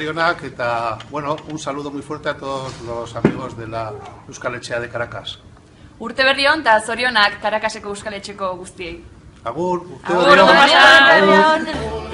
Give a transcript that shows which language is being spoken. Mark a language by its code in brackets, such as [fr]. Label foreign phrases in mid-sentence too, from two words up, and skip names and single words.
[eu] zorionak eta, bueno, [es] un saludo muy fuerte a todos los amigos de la Euskal Etxea de Caracas. [eu] Urte berri on eta zorionak Caracaseko Euskal Etxeko guztiei. Agur, urte berri on.